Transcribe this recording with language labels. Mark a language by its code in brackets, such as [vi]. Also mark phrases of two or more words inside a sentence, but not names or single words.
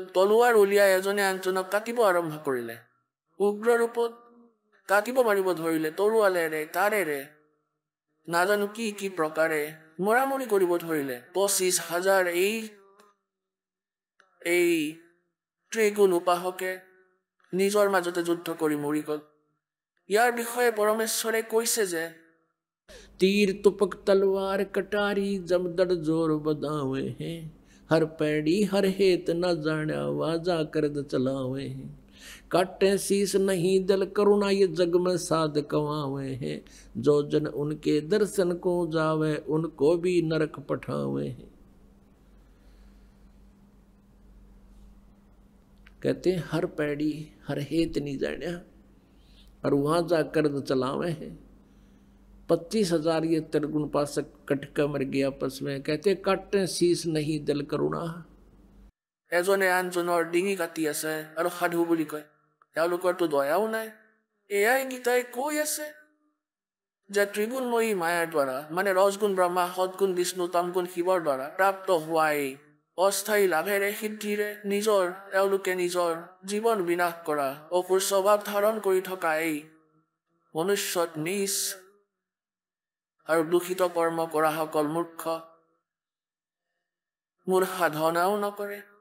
[as] তলোৱাৰ উলিয়াই এজনে আনজনক কাটিব আৰম্ভ কৰিলে, উগ্ৰ ৰূপত কাটিব মাৰিব ধৰিলে, তৰোৱালেৰে তাৰেৰে নাজানো কি কি প্ৰকাৰে মৰামৰি কৰিব ধৰিলে। 25,000 এই ত্ৰিগুণ উপাসকে নিজৰ মাজতে যুদ্ধ কৰি মৰি গ'ল। ইয়াৰ বিষয়ে পৰমেশ্বৰে কৈছে যে [hi] तीर तुपक तलवार कटारी जमदड़ जोर बदावे हैं, हर पैड़ी हर हेत न जाना वाजा करद चलावे हैं, काटे शीस नहीं दल करुणा ये जग में साध कमावे हैं, जो जन उनके दर्शन को जावे उनको भी नरक पठावे हैं। कहते हैं हर पैड़ी हर हेत नहीं जाना और वहां जा करद चलावे हैं। 25,000 ये त्रिगुण उपासक कटका मर गया आपस में। कहते काटे शीस नहीं दल करुणा। [as] এজনে আনজনৰ ডিঙি কাটি আছে আৰু সাধু বুলি কয়, তেওঁলোকৰতো দয়াও নাই। এয়াই গীতাই কৈ আছে যে ত্ৰিগুণময়ী মায়াৰ দ্বাৰা মানে ৰজগুণ ব্ৰহ্মা সদগুণ বিষ্ণু তমগুণ শিৱৰ দ্বাৰা প্ৰাপ্ত হোৱা এই অস্থায়ী লাভেৰে সিদ্ধিৰে তেওঁলোকে নিজৰ জীৱন বিনাশ কৰা অসুৰ স্বভাৱ ধাৰণ কৰি থকা এই মনুষ্যত নিজ আৰু দূষিত কৰ্ম কৰা সকল মূৰ্খ, মোৰ সাধনাও নকৰে।